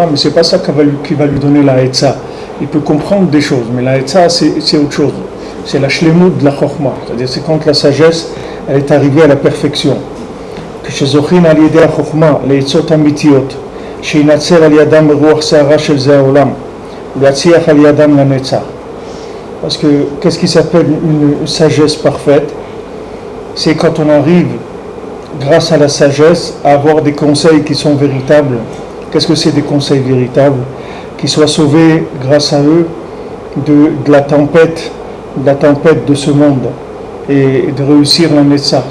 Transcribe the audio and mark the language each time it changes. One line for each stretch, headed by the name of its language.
French: Mais ce n'est pas ça qui va lui donner la Etza. Il peut comprendre des choses, mais la Etza c'est autre chose. C'est la shlemut de la chokhma, c'est-à-dire c'est quand la sagesse elle est arrivée à la perfection.
Hebrew: כשזוכין על ידי החוכמה לעצות אמיתיות שינצל על ידם ברוח שערה של זה העולם ולהצליח על ידם לנצח.
French: Parce que qu'est-ce qui s'appelle une sagesse parfaite? C'est quand on arrive grâce à la sagesse à avoir des conseils qui sont véritables. Qu'est-ce que c'est des conseils véritables? Qui soient sauvés grâce à eux de la tempête de ce monde et de réussir la Netzach.